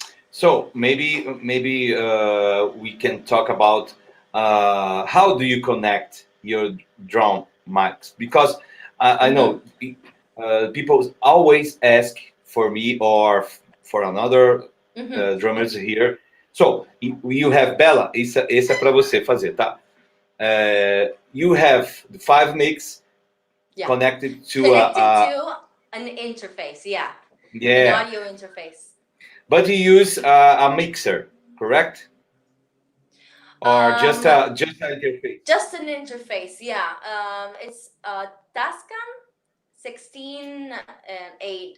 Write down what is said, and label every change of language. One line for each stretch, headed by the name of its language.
English: So maybe we can talk about how do you connect your drum mics, because I know people always ask for me or for another drummers here. So you have
Portuguese: Bella, esse é para você fazer, tá?
English: You have the 5 mics connected to an interface, an audio interface. But you use a mixer, correct? Or just an interface? Just an interface, yeah. It's Tascam 16 and 8.